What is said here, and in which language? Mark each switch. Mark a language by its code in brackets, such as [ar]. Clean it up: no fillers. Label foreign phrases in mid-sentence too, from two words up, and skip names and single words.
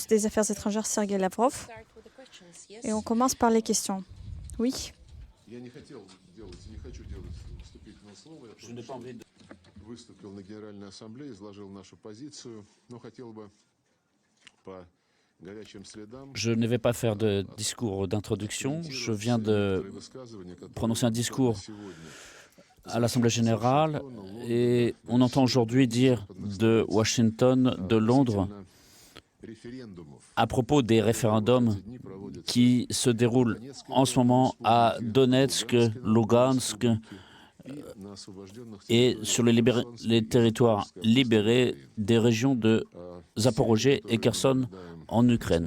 [fr] des Affaires étrangères, Sergei Lavrov. Et on commence par les questions. Oui. Je n'ai pas envie de... [ru] выступил на Генеральной Ассамблее, изложил нашу позицию, но хотел бы по горячим следам... [fr] Je ne vais pas faire de discours d'introduction. Je viens de prononcer un discours à l'Assemblée générale et on entend aujourd'hui dire de Washington, de Londres, à propos des référendums qui se déroulent en ce moment à Donetsk, Lugansk et sur les territoires libérés des régions de Zaporozhye et Kherson en Ukraine.